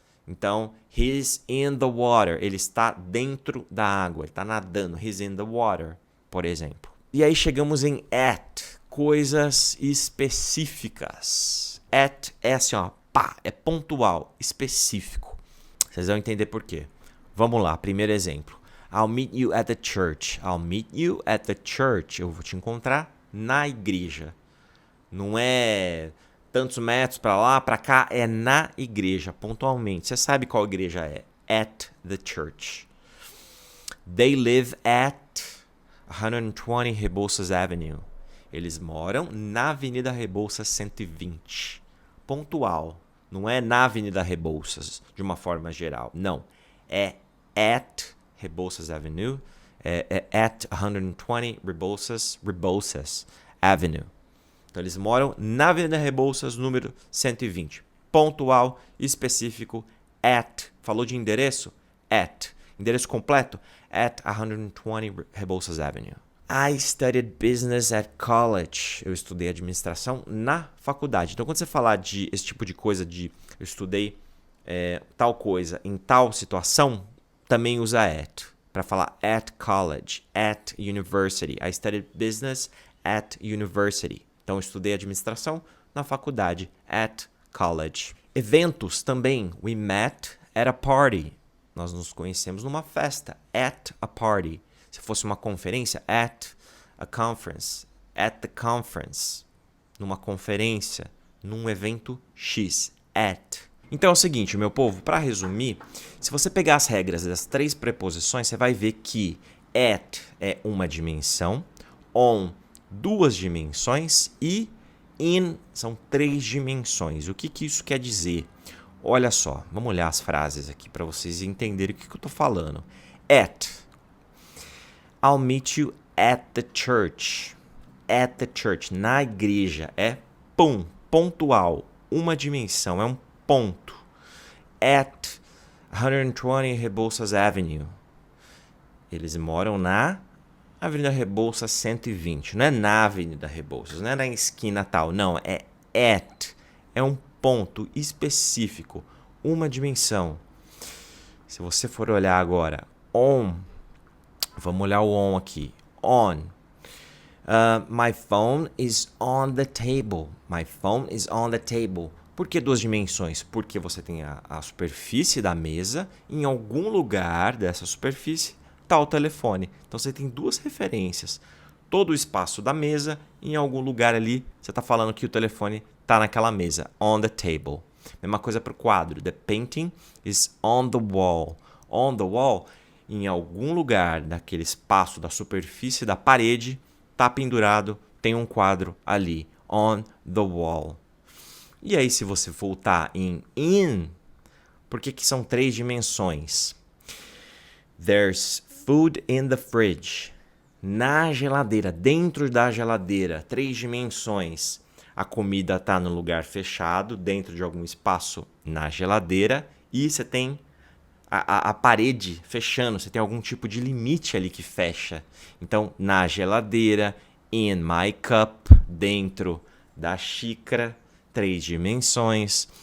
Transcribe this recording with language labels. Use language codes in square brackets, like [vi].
[pt] Então, [en] he's in the water, [pt] ele está dentro da água, ele está nadando, he's in the water, por exemplo. E aí chegamos em at, coisas específicas. At é assim, ó, pá, é pontual, específico. Vocês vão entender por quê. Vamos lá, primeiro exemplo. [en] I'll meet you at the church. I'll meet you at the church. [pt] Eu vou te encontrar na igreja. Não é tantos metros para lá, para cá, é na igreja, pontualmente. Você sabe qual igreja é? [en] At the church. They live at 120 Rebouças Avenue. [pt] Eles moram na Avenida Rebouças 120. Pontual. Não é na Avenida Rebouças, de uma forma geral. Não. [en] É at Rebouças Avenue. É at 120 Rebouças Avenue. [pt] Então, eles moram na Avenida Rebouças, número 120. Pontual, específico, at. Falou de endereço? At. Endereço completo? [en] At 120 Rebouças Avenue. I studied business at college. [pt] Eu estudei administração na faculdade. Então, quando você falar de esse tipo de coisa, de eu estudei tal coisa em tal situação, também usa at. Para falar [en] at college, at university. I studied business at university. [pt] Então, eu estudei administração na faculdade, [en] at college. [pt] Eventos também. [en] We met at a party. [pt] Nós nos conhecemos numa festa, [en] at a party. [pt] Se fosse uma conferência, [en] at a conference. At the conference. [pt] Numa conferência, num evento X. At. Então é o seguinte, meu povo, para resumir, se você pegar as regras das 3 preposições, você vai ver que at é uma dimensão, on 2 dimensões e in são 3 dimensões. O que isso quer dizer? Olha só, vamos olhar as frases aqui para vocês entenderem o que eu estou falando. [en] At. I'll meet you at the church. At the church. [pt] Na igreja. É pontual. Uma dimensão. É um ponto. [en] At 120 Rebouças Avenue. [pt] Eles moram na Avenida Rebouças 120. Não é na Avenida Rebouças. Não é na esquina tal. Não. É at. É um ponto específico. Uma dimensão. Se você for olhar agora. On. Vamos olhar o on aqui. On. [en] My phone is on the table. My phone is on the table. [pt] Por que 2 dimensões? Porque você tem a superfície da mesa. Em algum lugar dessa superfície está o telefone. Então você tem 2 referências. Todo o espaço da mesa. Em algum lugar ali você está falando que o telefone está naquela mesa. [en] On the table. [pt] Mesma coisa para o quadro. [en] The painting is on the wall. On the wall. [pt] Em algum lugar daquele espaço da superfície da parede, está pendurado, tem um quadro ali, [en] on the wall. [pt] E aí, se você voltar em in, por que são 3 dimensões? [en] There's food in the fridge. [pt] Na geladeira, dentro da geladeira, 3 dimensões. A comida está no lugar fechado, dentro de algum espaço na geladeira, e você tem a parede fechando, você tem algum tipo de limite ali que fecha. Então, na geladeira, [en] in my cup, [pt] dentro da xícara, 3 dimensões.